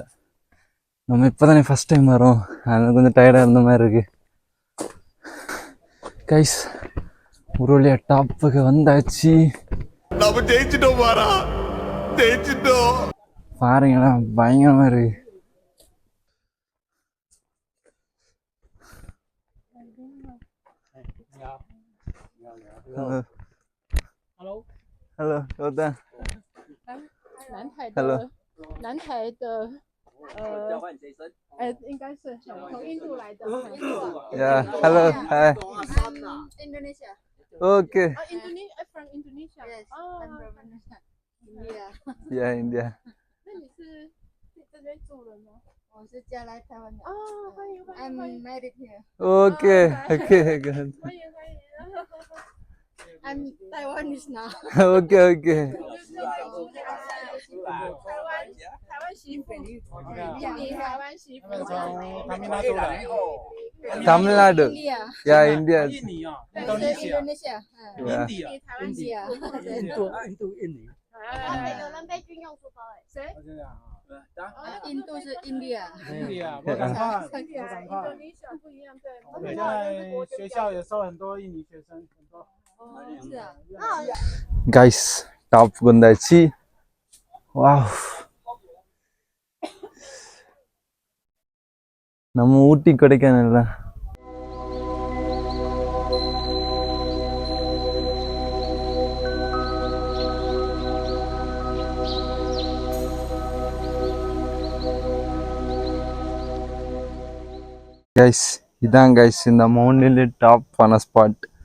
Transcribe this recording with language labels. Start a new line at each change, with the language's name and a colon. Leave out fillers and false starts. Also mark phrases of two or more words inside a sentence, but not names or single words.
Tamil: நம்ம இப்போ தானே
English: first time
Tamil: வரோம், அதனால கொஞ்சம் டயர்டாக இருந்த மாதிரி இருக்கு கைஸ். ஒரு வழியா டாப்புக்கு வந்தாச்சு. நம்ம ஜெயிச்சிட்டோம் பாரா, ஜெயிச்சிட்டோம். பாருங்களா பயங்கரமா இருக்கு.
English: Hello.
Chinese: Hello， 老大。南
English: Hello。
Chinese: 南台的应该是从印度来的。
English: Yeah. Hello. Hi. Indonesia. Okay. From Indonesia. Yes, I'm from India. Yeah, India.
Chinese: 那你是这边住人吗？我是嫁来台湾的。啊，欢迎欢迎
English: I'm
Chinese: 欢迎
English: married here. Okay. Okay. Good.
Chinese: 欢迎欢迎。
English: I'm Taiwanese now. Okay. Okay.
Chinese: 台湾媳妇，印尼台湾媳妇。从他们那都来。
English: Tamil Nadu. India. Yeah, India.
Chinese: 印尼啊
English: Indonesia. Yeah.
Chinese: 台湾媳 India. 有人被军用书包哎。谁？印度是 India. India，我赶快，我赶快。 Indonesia 不一样，对。我们在学校也收很多印尼学生，很多。是啊。
Tamil: Guys, top வந்தாச்சு. Wow. நம்ம ஊட்டி கொடைக்கானல் தான். கைஸ் இதான் கைஸ் இந்த மவுண்டன்ல டாப் ஆன ஸ்பாட்.